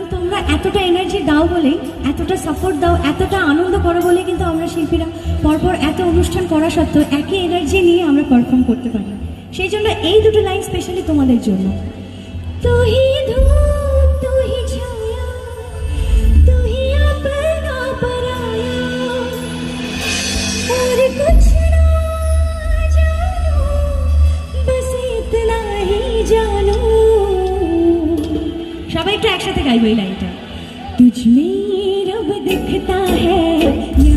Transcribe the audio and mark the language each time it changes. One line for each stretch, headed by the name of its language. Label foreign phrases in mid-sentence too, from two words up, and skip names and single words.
Bangla: তোমরা এতটা এনার্জি দাও বলেই, এতটা সাপোর্ট দাও, এতটা আনন্দ করো বলে কিন্তু আমরা শিল্পীরা পরপর এত অনুষ্ঠান করা সত্ত্বেও একই এনার্জি নিয়ে আমরা পারফর্ম করতে পারি। সেই জন্য এই দুটো লাইন স্পেশালি তোমাদের জন্য।
Hindi: तुही धूप तुही छाया तुही अपना पराया और कुछ ना जानू बस इतना ही जानू।
Bangla: সবাই একটু একসাথে গাইবো এই লাইনটা।
Hindi: तुझ में रब दिखता है